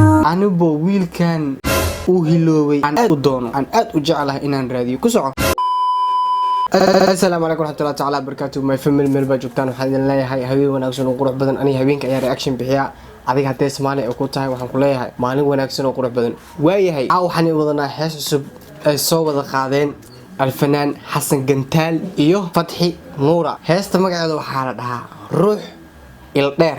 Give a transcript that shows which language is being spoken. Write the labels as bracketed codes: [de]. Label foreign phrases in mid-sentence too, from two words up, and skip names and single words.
[so] anibo wiilkan uu hiloobay aan aad u doono aan aad u jecelahay inaan raadiyo ku soco. [ar] السلام عليكم ورحمة الله تعالى وبركاته. [en] my family member [so] joogtaan waxaan idin leeyahay habeen wanaagsan oo qurux badan. aniga habeenka ayaa reaction bixiya adiga hadee Soomaali ay ku tahay waxaan ku leeyahay maalin wanaagsan oo qurux badan. waayahay waxaan wadanaa hees cusub ay soo wada qaadeen alfanaan Xasan Gantaal iyo Fatxi Nuura. heesta magaceeda waxaa la dhahaa ruux ildheer.